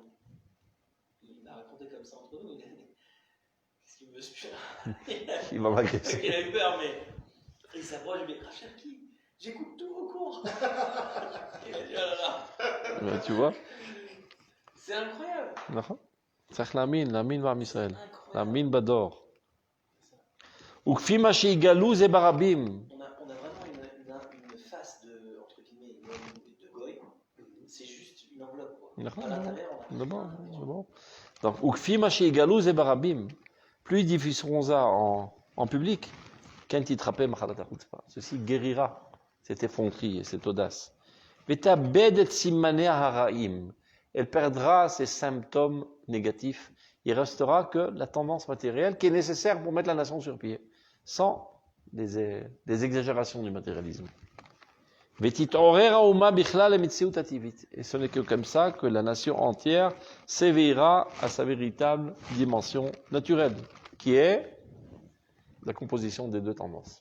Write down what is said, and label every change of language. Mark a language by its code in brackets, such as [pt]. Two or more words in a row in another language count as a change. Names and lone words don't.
[fr] Il m'a raconté comme ça entre nous. Il a dit qu'est-ce qu'il me suit là? Il m'a agressé. Il a eu peur, mais il s'approche, mais Rav Cherki, j'écoute tous vos cours. Il a dit oh là là. Tu vois? C'est incroyable. [he] צריך להאמין בעם ישראל, להאמין בדור. וכפי מה שיגלו זה ברבים. [fr] On a vraiment une face de, entre guillemets, de goy. C'est juste une enveloppe, quoi. À l'intérieur, on a... C'est bon. Donc, [he] וכפי מה שיגלו זה ברבים. [fr] Plus ils diffuseront ça en public, quand ils trappent [he] מחלת החוצפה. [fr] Ceci guérira cette effronterie et cette audace. [he] ותאבד את סימניה הרעים. [fr] Elle perdra ses symptômes négatifs. Il restera que la tendance matérielle qui est nécessaire pour mettre la nation sur pied, sans des exagérations du matérialisme. Et ce n'est que comme ça que la nation entière s'éveillera à sa véritable dimension naturelle, qui est la composition des deux tendances.